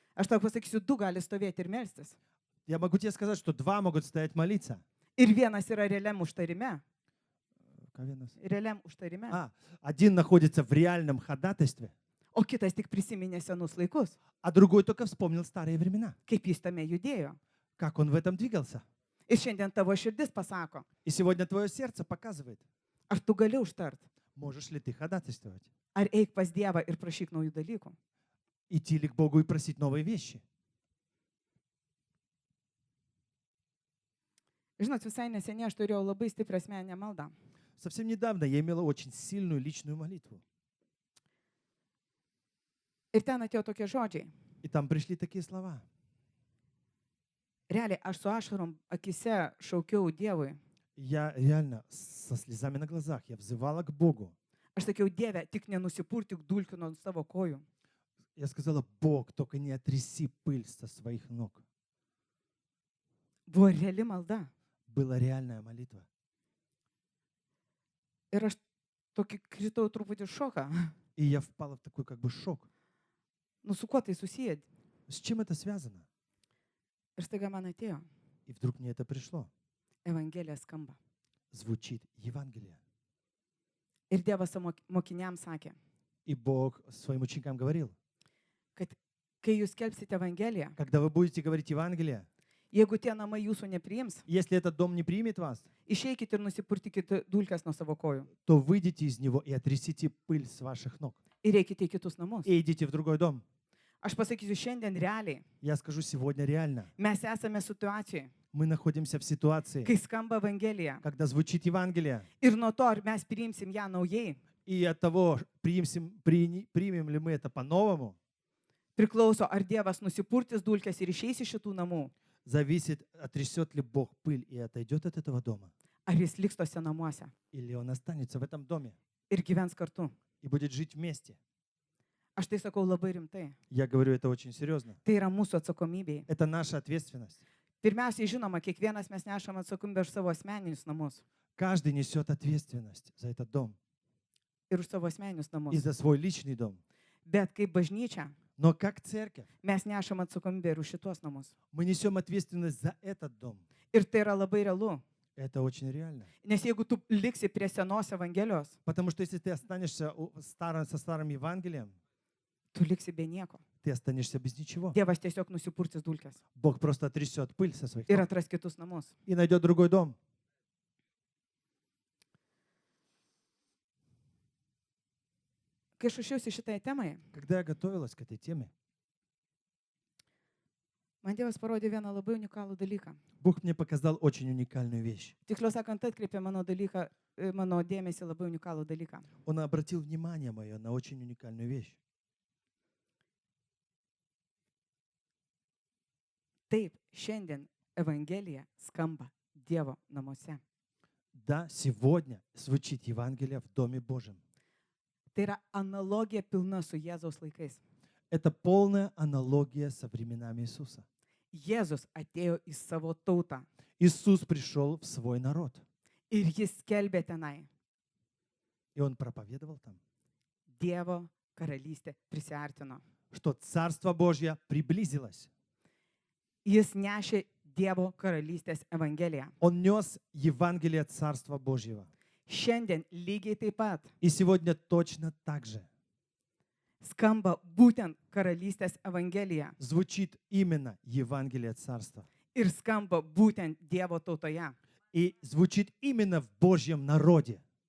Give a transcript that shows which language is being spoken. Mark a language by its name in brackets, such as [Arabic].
[Lithuanian] Aš tau pasakysiu, du gali stovėti ir melstis. [Russian] Я могу тебе сказать, что два могут стоять молиться. [Lithuanian] Ir vienas yra realiam užtarime. Ковенос. Realiam užtarime. [Russian] Один находится в реальном ходатайстве, [Lithuanian] O kitas tik prisiminė senus laikus, [Russian] а другой только вспомнил старые времена, [Lithuanian] kaip jis tame judėjo. [Russian] как он в этом двигался. [Lithuanian] Ir šiandien tavo širdis pasako, [Russian] И сегодня твое сердце показывает, [Lithuanian] ar tu gali užtart, [Russian] можешь ли ты ходатайствовать, [Lithuanian] ar eik pas Dievą ir prašyk naujų dalykų. [Russian] идти ли к Богу и просить новые вещи. [Lithuanian] Žinot, visai neseniai aš turėjau labai stiprią asmeninę maldą. [Russian] Совсем недавно я имела очень сильную личную молитву. [Lithuanian] Ir ten atėjo tokie žodžiai. [Russian] И там пришли такие слова. [Lithuanian] Realiai, aš su ašarom akise šaukiau Dievui. [Russian] Я реально со слезами на глазах, я взывала к Богу. [Lithuanian] Aš sakiau, Dieve, tik nenusipurtik dulkių nuo savo kojų. [Russian] Я сказала, Бог, только не отряси пыль со своих ног. [Lithuanian] Buvo reali malda. [Russian] Была реальная молитва. [Lithuanian] Ir aš tokį kritau truputį šoką. [Russian] И я впала в такой как бы шок. [Lithuanian] Nu, su kuo tai susiję? [Russian] С чем это связано? [Lithuanian] Ir staiga man atėjo. [Russian] И вдруг мне это пришло. [Lithuanian] Evangelija skamba. [Russian] Звучит Евангелие. [Lithuanian] Ir Dievas savo mokiniams sakė, [Russian] И Бог своим ученикам говорил, [Lithuanian] kad kai jūs skelbsite Evangeliją, [Russian] когда вы будете говорить Евангелие, [Lithuanian] jeigu tie namai jūsų nepriims, [Russian] если этот дом не примет вас, [Lithuanian] išeikite ir nusipurtikite dulkes nuo savo kojų. [Russian] то выйдите из него и отрясите пыль с ваших ног. [Lithuanian] Ir eikite į kitus namus. [Russian] И идите в другой дом. [Lithuanian] Aš pasakysiu šiandien realiai. [Russian] Я скажу сегодня реально. [Lithuanian] Mes esame situacijoje, [Russian] Мы находимся в ситуации, [Lithuanian] kai skamba Evangelija. [Russian] когда звучит Евангелие. [Lithuanian] Ir nuo to, ar mes priimsim ją naujai, [Russian] И от того, примем ли мы это по-новому, [Lithuanian] priklauso, ar Dievas nusipurtis dulkes ir išeis iš šitų namų, [Russian] зависит, отрясет ли Бог пыль и отойдет от этого дома. [Lithuanian] ar jis liks tose namuose [Russian] Или он останется в этом доме [Lithuanian] ir gyvens kartu. [Russian] и будет жить вместе. [Lithuanian] Aš tai sakau labai rimtai. [Russian] Я говорю это очень серьезно. [Lithuanian] Tai yra mūsų atsakomybė. [Russian] Это наша ответственность. [Lithuanian] Pirmiausiai, žinoma, kiekvienas mes nešam atsakomybę už savo asmeninius namus [Russian] Каждый несет ответственность за этот дом [Lithuanian] ir už savo asmeninius [Russian] и [Lithuanian] namus. [Russian] за свой личный дом. [Lithuanian] Bet kaip bažnyčia, [Russian] Но как церковь [Lithuanian] mes nešam atsakomybę ir už šitos namus. [Russian] мы несем ответственность за этот дом. [Lithuanian] Ir tai yra labai realu. [Russian] Это очень реально. [Lithuanian] Nes jeigu tu liksi prie senos Evangelijos, [Russian] Потому что если ты останешься со старым Евангелием, [Lithuanian] tu liksi be nieko. [Russian] ты останешься без ничего. [Lithuanian] Dievas tiesiog nusipurtis dulkes [Russian] Бог просто отрясет пыль со своих [Lithuanian] ir [Russian] ног [Lithuanian] atras kitus namus. [Russian] и найдет другой дом. [Lithuanian] Kai aš ruošiausi šitai temai, [Russian] Когда я готовилась к этой теме, [Lithuanian] man Dievas parodė vieną labai unikalų dalyką. [Russian] Бог мне показал очень уникальную вещь. [Lithuanian] Tiksliau sakant, atkreipė mano dėmesį labai unikalų dalyką. [Russian] Он обратил внимание мое на очень уникальную вещь. [Lithuanian] Taip, šiandien Evangelija skamba Dievo namuose. [Russian] Да, сегодня звучит Евангелие в Доме Божьем. [Lithuanian] Tai yra analogija pilna su Jėzaus laikais. [Russian] Это полная аналогия со временами Иисуса. [Lithuanian] Jėzus atėjo į savo tautą [Russian] Иисус пришел в свой народ, [Lithuanian] ir jis skelbė tenai. [Russian] и Он проповедовал там, [Lithuanian] Dievo karalystė prisiartino. [Russian] что Царство Божье приблизилось. [Lithuanian] Jis nešė Dievo karalystės evangeliją. [Russian] Он нес Евангелие Царства Божьего. [Lithuanian] Šiandien lygiai taip pat [Russian] И сегодня точно так же [Lithuanian] skamba būtent karalystės evangelija [Russian] звучит именно Евангелие Царства. [Lithuanian] ir skamba būtent Dievo tautoje. [Russian] И звучит именно в Божьем народе.